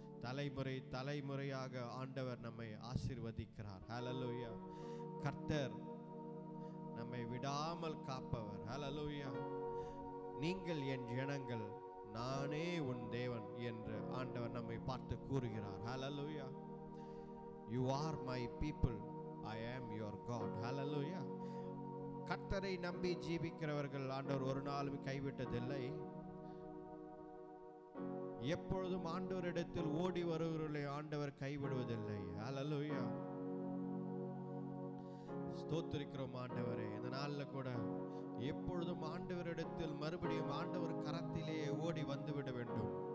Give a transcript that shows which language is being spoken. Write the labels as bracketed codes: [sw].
[ta] தலைமுறை தலைமுறையாக ஆண்டவர் நம்மை ஆசீர்வதிக்கிறார். ஹல்லேலூயா. கர்த்தர் நம்மை விடாமல் காப்பவர். ஹல்லேலூயா. நீங்கள் என் ஜனங்கள், நானே உன் தேவன் என்று ஆண்டவர் நம்மை பார்த்து கூறுகிறார். ஹல்லேலூயா. [en] You are my people, I am your God. [ta] ஹல்லேலூயா. கர்த்தரை நம்பி ஜீவிக்கிறவர்கள் ஆண்டவர் ஒரு நாளும் கைவிட்டதில்லை. எப்பொழுதும் ஆண்டவரிடத்தில் ஓடி வருகிறவர்களை ஆண்டவர் கைவிடுவதில்லை. ஹல்லேலூயா. ஸ்தோத்திரிக்கிறோம் ஆண்டவரே. இந்த நாளில் கூட எப்பொழுதும் ஆண்டவரிடத்தில் மறுபடியும் ஆண்டவர் கரத்திலே ஓடி வந்துவிட வேண்டும்.